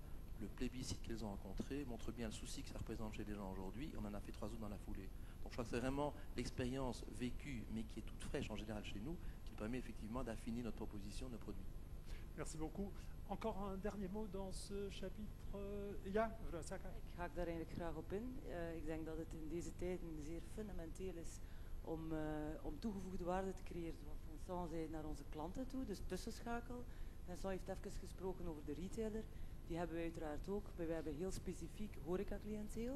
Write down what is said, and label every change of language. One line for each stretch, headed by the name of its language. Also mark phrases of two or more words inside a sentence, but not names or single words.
French: Le plébiscite qu'ils ont rencontré montre bien le souci que ça représente chez les gens aujourd'hui. On en a fait 3 autres dans la foulée. Donc je crois que c'est vraiment l'expérience vécue, mais qui est toute fraîche en général chez nous, qui permet effectivement d'affiner notre proposition, nos produits. Merci beaucoup. Encore un dernier mot dans ce chapitre.
Dutch: Ja, mevrouw Saka. Ik haak daar eigenlijk graag op in. Ik denk dat het in deze tijden zeer fundamenteel is om toegevoegde waarde te creëren. Wat Vincent zei naar onze klanten toe, dus tussenschakel. Vincent heeft even gesproken over de retailer. Die hebben we uiteraard ook. We hebben heel specifiek horeca-cliënteel.